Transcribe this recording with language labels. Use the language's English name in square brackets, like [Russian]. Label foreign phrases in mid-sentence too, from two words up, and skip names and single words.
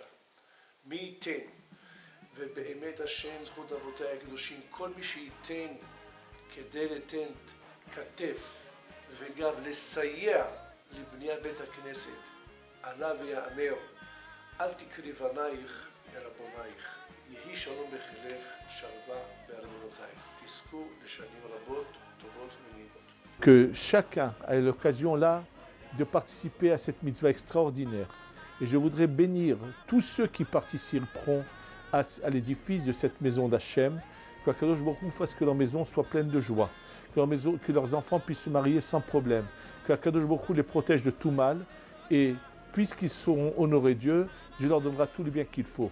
[Hebrew] מי ייתן, ובאמת השם זכות אבותיי הקדושים, כל מי שייתן כדי לתת כתף וגם לסייע לבניית בית הכנסת, עלה ויאמר, אל תקרי בנייך אלא בונייך, יהי שלום בחילך, שלווה בארמונותייך, תזכו לשנים רבות, טובות ונעימות. [French] Que chacun ait l'occasion là de participer à cette mitzvah extraordinaire. Et je voudrais bénir tous ceux qui participeront à l'édifice de cette maison d'Hachem, qu' [Hebrew] הקדוש ברוך הוא [French] fasse que leur maison soit pleine de joie, que leurs enfants puissent se marier sans problème, qu' [Hebrew] הקדוש ברוך הוא [French] les protège de tout mal, et puisqu'ils sauront honorer Dieu, Dieu leur donnera tout le bien qu'il faut.